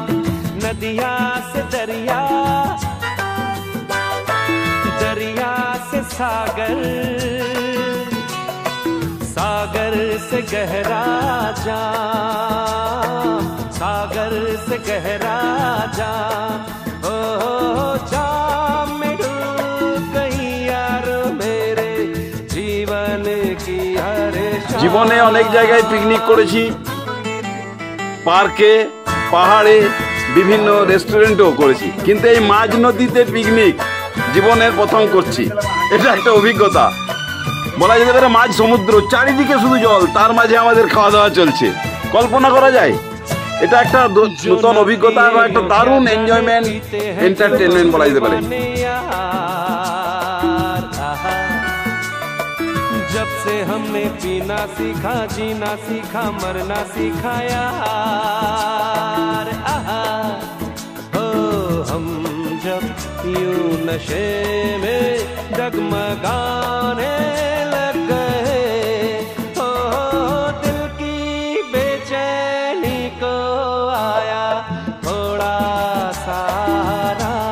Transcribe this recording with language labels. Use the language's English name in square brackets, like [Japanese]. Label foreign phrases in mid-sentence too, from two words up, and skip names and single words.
[Hindi] नदिया से दरिया, दरिया से सागर, सागर से गहरा जाम, सागर से गहरा जाम। ओ जाम में डूब गई यारो मेरे जीवन की हर शाम। [Bangla] জীবনে অনেক জায়গায় পিকনিক করেছি, পার্কে, পাহাড়ে, বিভিন্ন রেস্টুরেন্টেও করেছি, কিন্তু এই মাঝ নদীতে পিকনিক জীবনের প্রথম করছি। এটা একটা অভিজ্ঞতা, বলা যেতে পারে মাঝ সমুদ্র, চারিদিকে শুধু জল, তার মাঝে আমাদের খাওয়া দাওয়া চলছে। কল্পনা করা যায়? এটা একটা নতুন অভিজ্ঞতা এবং একটা দারুণ [English] enjoyment, entertainment [Bangla] বলা যেতে পারে। [Hindi] जब से हमने पीना सीखा, जीना सीखा, मरना सीखा यार। हो हम जब यूं नशे में डगमगाने लग गए, हो दिल की बेचैनी को आया थोड़ा सारा।